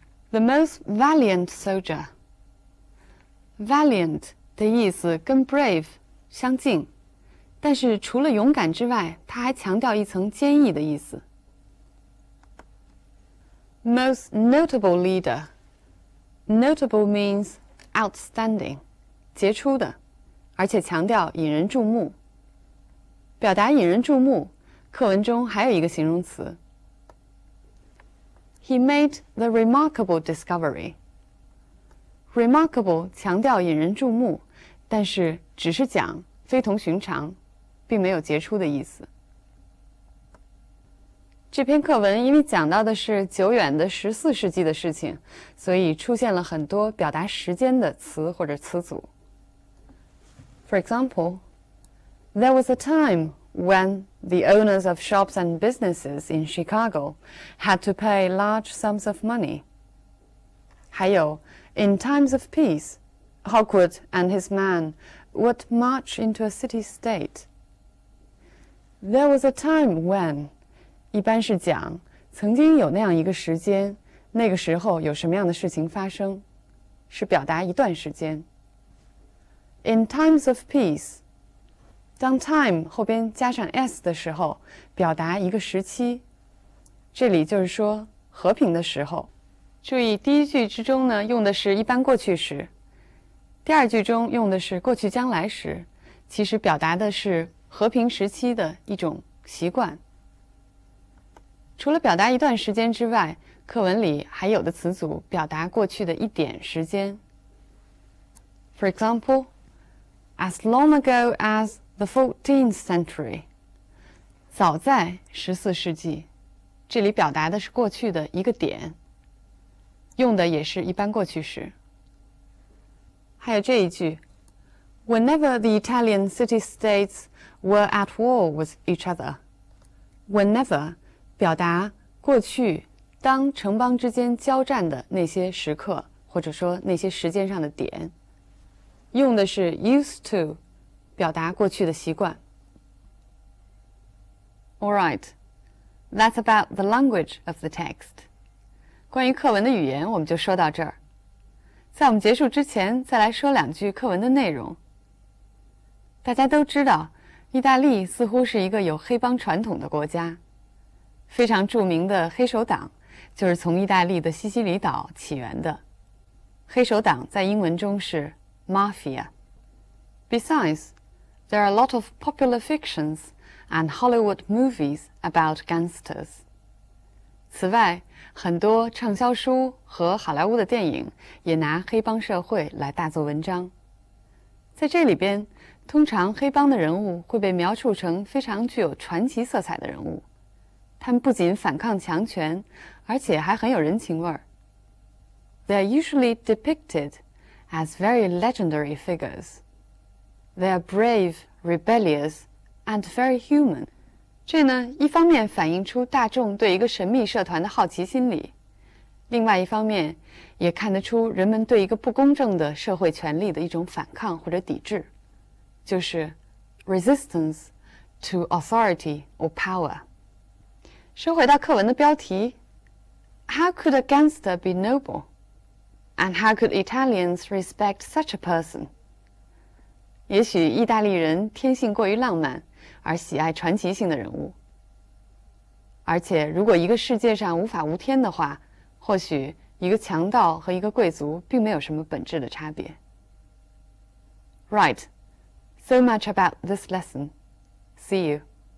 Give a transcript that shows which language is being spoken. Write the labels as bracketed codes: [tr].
[en] The most valiant soldier。 [zh] Valiant 的意思跟 brave 相近，但是除了勇敢之外，它还强调一层坚毅的意思。 [en] Most notable leader。Notable means [zh] outstanding， 杰出的，而且强调引人注目。表达引人注目，课文中还有一个形容词。 [en] He made the remarkable discovery. [zh] Remarkable 强调引人注目，但是只是讲非同寻常，并没有杰出的意思。这篇课文因为讲到的是久远的14世纪的事情，所以出现了很多表达时间的词或者词组。 [en] For example, there was a time when the owners of shops and businesses in Chicago had to pay large sums of money. [zh] 还有 [en] In times of peace, Hawkwood and his man would march into a city-state. There was a time when [zh] 一般是讲曾经有那样一个时间，那个时候有什么样的事情发生，是表达一段时间。 [en] In times of peace, [zh] 当 time 后边加上 s 的时候，表达一个时期。这里就是说和平的时候。注意第一句之中呢，用的是一般过去时；第二句中用的是过去将来时，其实表达的是和平时期的一种习惯。除了表达一段时间之外，课文里还有的词组表达过去的一点时间。 [en] For example, as long ago as the 14th century. [zh] 早在14世纪，这里表达的是过去的一个点，用的也是一般过去时。还有这一句 [en] Whenever the Italian city-states were at war with each other. [zh] Whenever 表达过去当城邦之间交战的那些时刻，或者说那些时间上的点，用的是 used to 表达过去的习惯。 [en] All right, that's about the language of the text. [zh] 关于课文的语言我们就说到这儿。在我们结束之前，再来说两句课文的内容。大家都知道，意大利似乎是一个有黑帮传统的国家。非常著名的黑手党就是从意大利的西西里岛起源的。黑手党在英文中是 mafia. [en] Besides, there are a lot of popular fictions and Hollywood movies about gangsters. [zh] 此外，很多畅销书和好莱坞的电影也拿黑帮社会来大做文章。在这里边，通常黑帮的人物会被描述成非常具有传奇色彩的人物。他们不仅反抗强权，而且还很有人情味儿。 [en] They are usually depicted as very legendary figures. They are brave, rebellious, and very human. [zh] 这呢，一方面反映出大众对一个神秘社团的好奇心理，另外一方面也看得出人们对一个不公正的社会权力的一种反抗或者抵制，就是 [en] resistance to authority or power。 [zh] 说回到课文的标题 [en] How could a gangster be noble? And how could Italians respect such a person? [zh] 也许意大利人天性过于浪漫，而喜爱传奇性的人物。而且如果一个世界上无法无天的话，或许一个强盗和一个贵族并没有什么本质的差别。 [en] Right, so much about this lesson. See you.